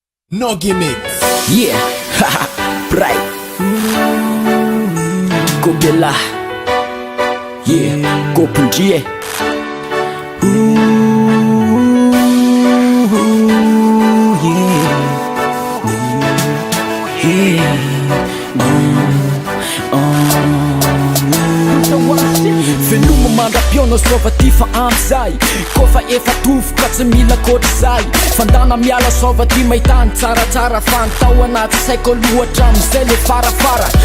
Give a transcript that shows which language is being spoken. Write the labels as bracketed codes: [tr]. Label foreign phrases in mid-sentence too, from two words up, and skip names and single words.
[en] Nogi Mix. Yeah. Pray. Go Bella. Yeah. Go Pundie. Ooh, yeah. Yeah. Mm. Oh. [mg] Veloma mandra-piona sova ty fa amizay. Koa fa efa tovo ka tsy mila koatr'izay. Fandana miala sova ty mahita ny tsaratsara. Fa ny tao anaty saiko loatra amizay le farafara.